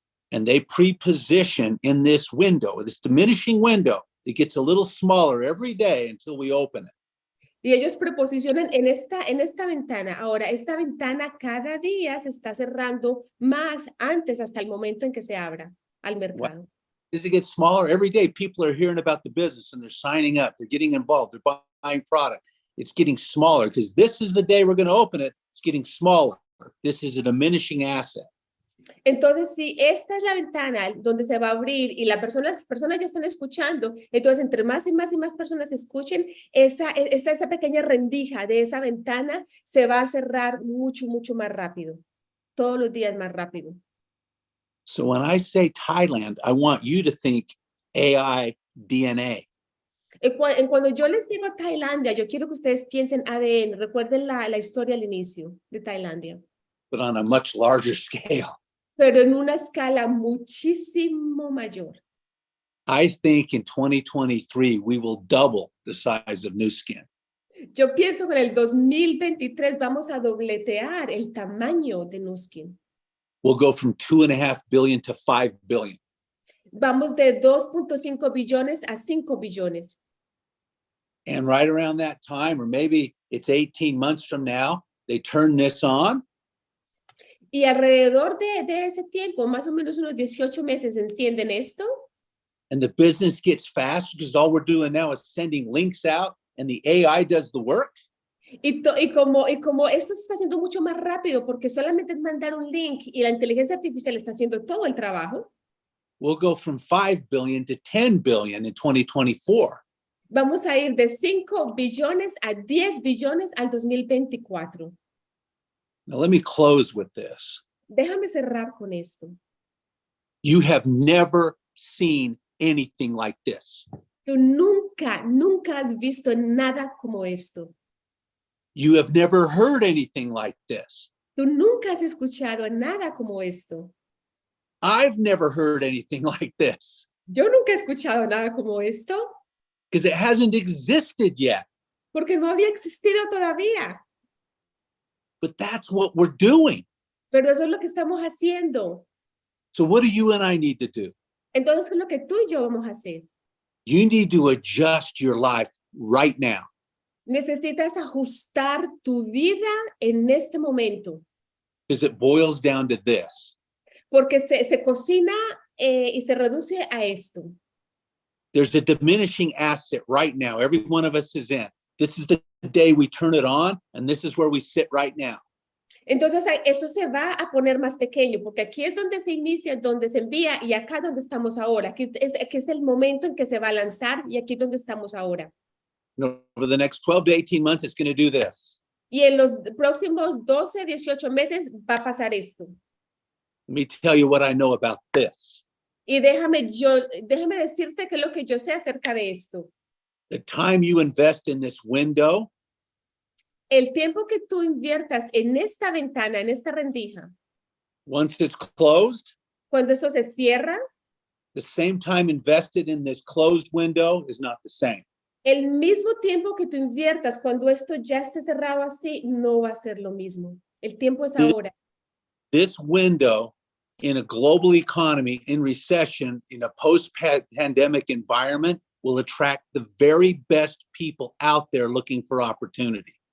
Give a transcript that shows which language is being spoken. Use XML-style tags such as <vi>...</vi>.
<en>and they pre-position in this window, this diminishing window that gets a little smaller every day until we open it.</en> <es>y ellos preposicionan en esta ventana. Ahora, esta ventana cada día se está cerrando más antes hasta el momento en que se abra al mercado.</es> <en>As it gets smaller every day, people are hearing about the business and they're signing up, they're getting involved, they're buying product. It's getting smaller because this is the day we're going to open it. It's getting smaller. This is a diminishing asset.</en> <es>Entonces, si esta es la ventana donde se va a abrir y las personas ya están escuchando, entonces entre más y más y más personas escuchen, esa pequeña rendija de esa ventana se va a cerrar mucho, mucho más rápido. Todos los días más rápido.</es> <en>So when I say Thailand, I want you to think AI DNA.</en> <es>Cuando yo les digo Tailandia, yo quiero que ustedes piensen ADN. Recuerden la historia al inicio de Tailandia.</es> <en>But on a much larger scale.</en> <es>Pero en una escala muchísimo mayor.</es> <en>I think in 2023, we will double the size of Nu Skin.</en> <es>Yo pienso que en el 2023 vamos a dobletear el tamaño de Nu Skin.</es> <en>We'll go from 2.5 billion to 5 billion.</en> <es>Vamos de 2.5 billones a 5 billones.</es> <en>And right around that time, or maybe it's 18 months from now, they turn this on.</en> <es>Y alrededor de ese tiempo, más o menos unos 18 meses, encienden esto.</es> <en>And the business gets faster because all we're doing now is sending links out and the AI does the work.</en> <es>Y como esto se está haciendo mucho más rápido porque solamente es mandar un link y la inteligencia artificial está haciendo todo el trabajo.</es> <en>We'll go from 5 billion to 10 billion in 2024.</en> <es>Vamos a ir de 5 billones a 10 billones al 2024.</es> <en>Now, let me close with this.</en> <es>Déjame cerrar con esto.</es> <en>You have never seen anything like this.</en> <es>Tú nunca has visto nada como esto.</es> <en>You have never heard anything like this.</en> <es>Tú nunca has escuchado nada como esto.</es> <en>I've never heard anything like this.</en> <es>Yo nunca he escuchado nada como esto.</es> <en>Because it hasn't existed yet.</en> <es>Porque no había existido todavía.</es> <en>But that's what we're doing.</en> <es>Pero eso es lo que estamos haciendo.</es> <en>So what do you and I need to do?</en> <es>Entonces, ¿qué es lo que tú y yo vamos a hacer?</es> <en>You need to adjust your life right now.</en> <es>Necesitas ajustar tu vida en este momento.</es> <en>Because it boils down to this.</en> <es>Porque se cocina y se reduce a esto.</es> <en>There's a diminishing asset right now. Every one of us is in. This is the day we turn it on, and this is where we sit right now.</en> <es>Entonces, eso se va a poner más pequeño, porque aquí es donde se inicia, donde se envía, y acá donde estamos ahora. Aquí es el momento en que se va a lanzar, y aquí donde estamos ahora.</es> <en>Over the next 12 to 18 months, it's going to do this.</en> <es>Y en los próximos 12, 18 meses va a pasar esto.</es> <en>Let me tell you what I know about this.</en> <es>Y déjame decirte qué es lo que yo sé acerca de esto.</es> <en>The time you invest in this window,</en> <es>El tiempo que tú inviertas en esta ventana, en esta rendija,</es> <en>once it's closed,</en> <es>cuando eso se cierra,</es> <en>the same time invested in this closed window is not the same.</en> <es>el mismo tiempo que tú inviertas cuando esto ya esté cerrado así, no va a ser lo mismo. El tiempo es ahora.</es> <en>This window in a global economy, in recession, in a post-pandemic environment, will attract the very best people out there looking for opportunity.</en>